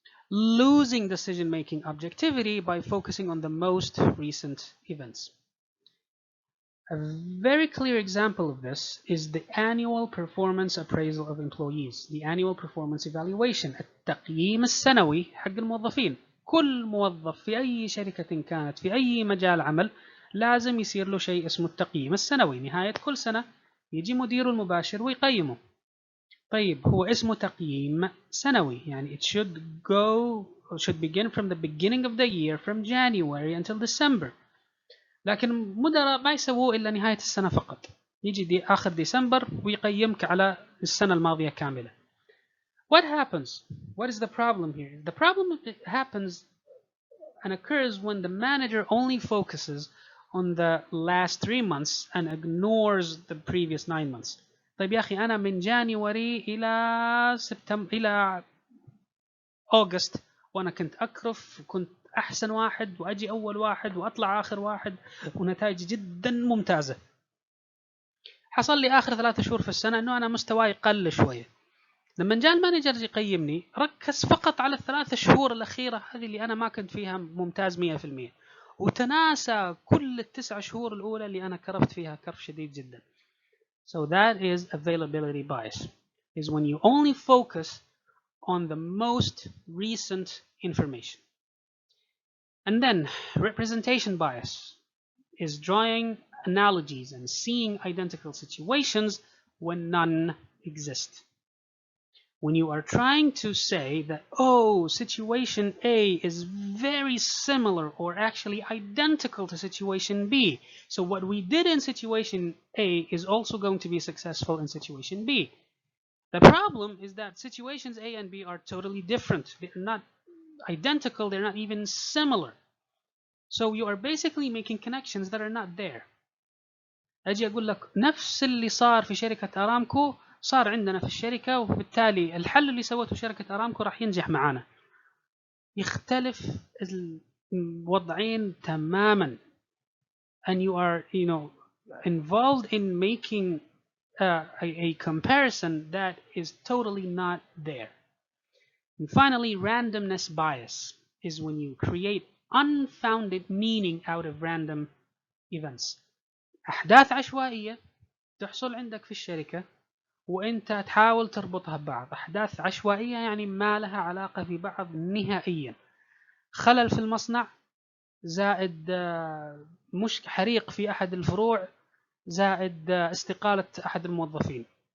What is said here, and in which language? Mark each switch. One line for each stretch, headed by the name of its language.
English: Losing decision-making objectivity by focusing on the most recent events. A very clear example of this is the annual performance appraisal of employees, the annual performance evaluation,
Arabic: التقييم السنوي حق الموظفين. كل موظف في أي شركة كانت في أي مجال عمل لازم يصير له شيء اسمه التقييم السنوي. نهاية كل سنة يجي مديره المباشر ويقيمه. طيب هو اسمه تقييم سنوي، يعني
English: it should begin from the beginning of the year from January until December.
Arabic: لكن مدراء ما يسووه إلا نهاية السنة فقط، يجي آخر ديسمبر ويقيمك على السنة الماضية كاملة.
English: What happens? What is the problem here? The problem happens and occurs when the manager only focuses on the last 3 months and ignores the previous 9 months.
Arabic: طيب يا أخي أنا من جانيوري إلى سبتمبر إلى أغسطس وأنا كنت أكرف، وكنت أحسن واحد وأجي أول واحد وأطلع آخر واحد ونتائج جدا ممتازة. حصل لي آخر 3 شهور في السنة أنه أنا مستواي قل شوية. لما جاء المانجر يقيمني ركز فقط على ال3 شهور الأخيرة هذه اللي أنا ما كنت فيها ممتاز 100%، وتناسى كل ال9 شهور الأولى اللي أنا كرفت فيها كرف شديد جدا.
English: So that is availability bias, is when you only focus on the most recent information. And then representation bias is drawing analogies and seeing identical situations when none exist. When you are trying to say that, situation A is very similar or actually identical to situation B, so what we did in situation A is also going to be successful in situation B. The problem is that situations A and B are totally different. They're not identical, they're not even similar. So you are basically making connections that are not there.
Arabic: أجي أقول لك نفس اللي صار في شركة أرامكو صار عندنا في الشركة، وبالتالي الحل اللي سوته شركة أرامكو راح ينجح معانا. يختلف الوضعين تماما.
English: And you are involved in making a comparison that is totally not there. And finally, randomness bias is when you create unfounded meaning out of random events.
Arabic: أحداث عشوائية تحصل عندك في الشركة وانت تحاول تربطها ببعض، احداث عشوائية يعني ما لها علاقة ببعض نهائيا، خلل في المصنع زائد مش حريق في احد الفروع زائد استقالة احد الموظفين.